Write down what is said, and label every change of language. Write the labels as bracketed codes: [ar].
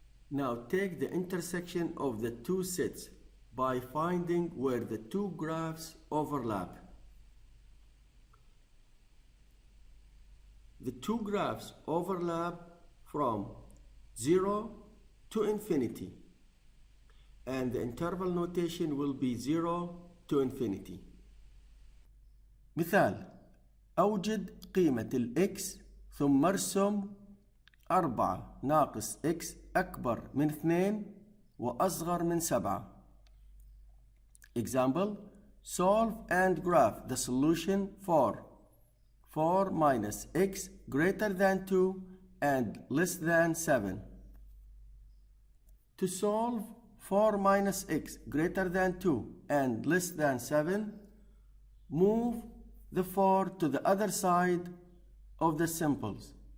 [en] Now take the intersection of the two sets by finding where the two graphs overlap. The two graphs overlap from 0 to infinity, and the interval notation will be 0 to infinity. [ar] مثال: أوجد قيمة الإكس ثم ارسم 4 ناقص إكس أكبر من 2 وأصغر من 7. [en] Example: solve and graph the solution for 4 minus x greater than 2 and less than 7. To solve 4 minus x greater than 2 and less than 7, move the 4 to the other side of the symbols.